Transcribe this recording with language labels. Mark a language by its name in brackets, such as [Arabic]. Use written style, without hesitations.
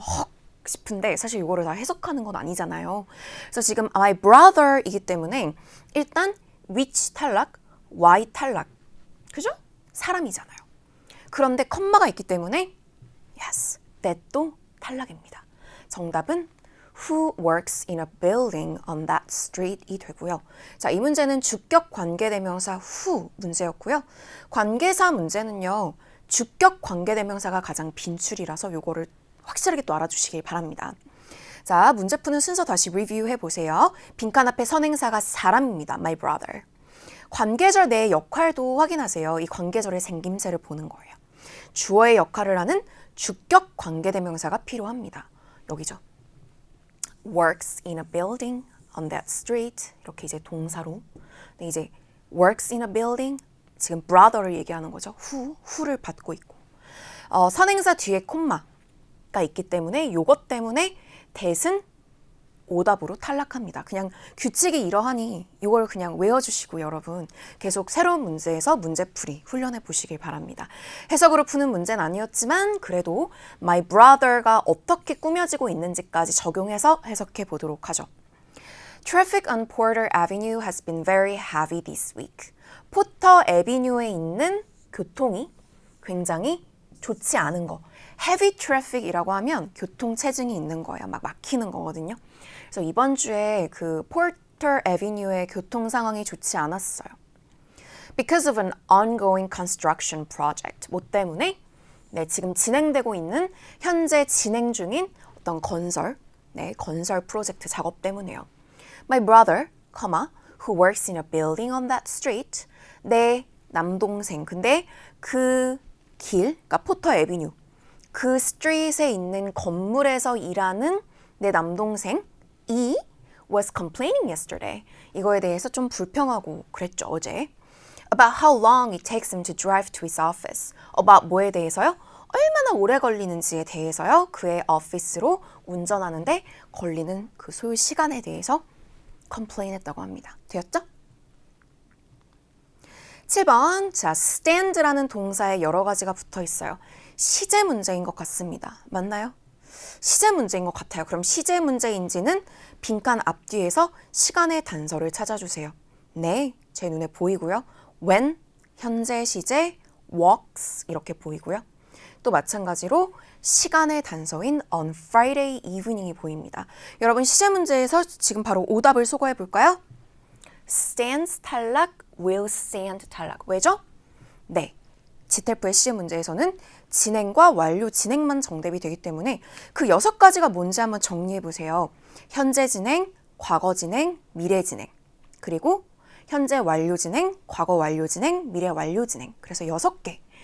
[Korean] 헉 싶은데 사실 이거를 다 해석하는 건 아니잖아요. 그래서 지금 my brother이기 때문에 일단 which 탈락, why 탈락. 그죠? 사람이잖아요. 그런데 컴마가 있기 때문에 yes, that도 탈락입니다. 정답은 [English] Who works in a building on that street이 되고요. [Korean] 자, 이 문제는 주격 관계대명사 who 문제였고요. 관계사 문제는요. 주격 관계대명사가 가장 빈출이라서 요거를 확실하게 또 알아주시길 바랍니다. 자, 문제 푸는 순서 다시 리뷰해 보세요. 빈칸 앞에 선행사가 사람입니다. [English] My brother. [Korean] 관계절 내의 역할도 확인하세요. 이 관계절의 생김새를 보는 거예요. 주어의 역할을 하는 주격 관계대명사가 필요합니다. 여기죠. [English] works in a building on that street [Korean] 이렇게 이제 동사로 근데 이제 [English] works in a building [Korean] 지금 brother를 얘기하는 거죠. who를 받고 있고 선행사 뒤에 콤마가 있기 때문에 요것 때문에 that은 오답으로 탈락합니다. 그냥 규칙이 이러하니 이걸 그냥 외워주시고 여러분 계속 새로운 문제에서 문제풀이 훈련해 보시길 바랍니다. 해석으로 푸는 문제는 아니었지만 그래도 my brother가 어떻게 꾸며지고 있는지까지 적용해서 해석해 보도록 하죠. [English] Traffic on Porter Avenue has been very heavy this week. [Korean] 포터 애비뉴에 있는 교통이 굉장히 좋지 않은 거. heavy traffic이라고 하면 교통 체증이 있는 거예요. 막 막히는 거거든요. 그래서 이번 주에 그 포터 애비뉴의 교통 상황이 좋지 않았어요. [English] Because of an ongoing construction project. [Korean] 뭐 때문에? 네, 지금 진행되고 있는 현재 진행 중인 어떤 건설 프로젝트 작업 때문에요. [English] My brother, who works in a building on that street. [Korean] 내 남동생. 근데 그 길, 그러니까 포터 애비뉴. 그 스트리트에 있는 건물에서 일하는 내 남동생이 [English] was complaining yesterday. [Korean] 이거에 대해서 좀 불평하고 그랬죠, 어제. [English] About how long it takes him to drive to his office. [Korean] about 뭐에 대해서요? 얼마나 오래 걸리는지에 대해서요. 그의 오피스로 운전하는데 걸리는 그 소요 시간에 대해서 complain했다고 합니다. 되었죠? 7번, 자, stand라는 동사에 여러 가지가 붙어 있어요. 시제 문제인 것 같습니다. 맞나요? 시제 문제인 것 같아요. 그럼 시제 문제인지는 빈칸 앞뒤에서 시간의 단서를 찾아주세요. 네, 제 눈에 보이고요. when, 현재 시제, walks 이렇게 보이고요. 또 마찬가지로 시간의 단서인 on Friday evening이 보입니다. 여러분 시제 문제에서 지금 바로 오답을 소거해 볼까요? stands 탈락, will stand 탈락. 왜죠? 네, 지텔프의 시제 문제에서는 진행과 완료 진행만 정답이 되기 때문에 그 6가지가 뭔지 한번 정리해 보세요. 현재 진행, 과거 진행, 미래 진행. 그리고 현재 완료 진행, 과거 완료 진행, 미래 완료 진행. 그래서 6개.